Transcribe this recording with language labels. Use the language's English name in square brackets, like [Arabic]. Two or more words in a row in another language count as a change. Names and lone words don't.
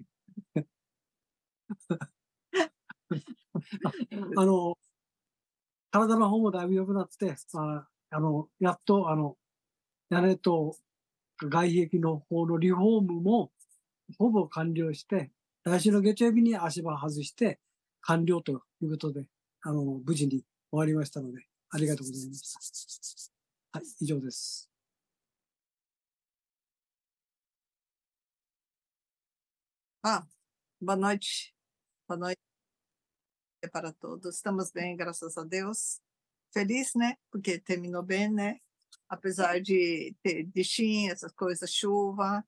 [Japanese] 体の方もだいぶ良くなって、やっと、屋根と外壁の方のリフォームもほぼ完了して、来週の月曜日に足場外して完了ということで、無事に終わりましたので、ありがとうございました。はい、以上です。 [Portuguese] Boa noite. Boa noite para todos. Estamos bem, graças a Deus. Feliz, né? Porque terminou bem, né? Apesar de ter bichinho, essas coisas, chuva.